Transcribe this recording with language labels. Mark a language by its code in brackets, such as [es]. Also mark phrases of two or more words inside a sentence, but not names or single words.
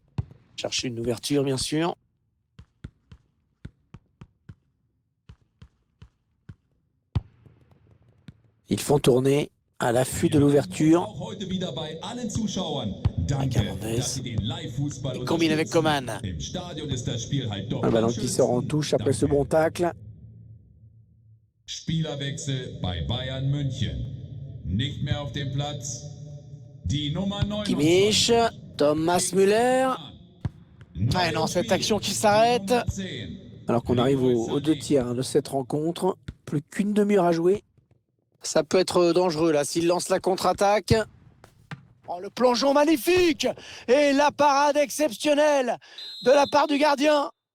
[fr] Chercher une ouverture, bien sûr. Ils font tourner à l'affût de l'ouverture. Il combine avec Coman. Un ballon qui sort en touche après ce bon tacle. [de] Spielerwechsel bei Bayern München. Nicht mehr auf dem Platz. Die Nummer 29. Kimmich, Thomas Müller. [fr] Ah non, cette action qui s'arrête. Alors qu'on arrive aux 2 tiers de cette rencontre. Plus qu'une demi-heure à jouer. Ça peut être dangereux là s'il lance la contre-attaque. Oh, le plongeon magnifique. Et la parade exceptionnelle de la part du gardien.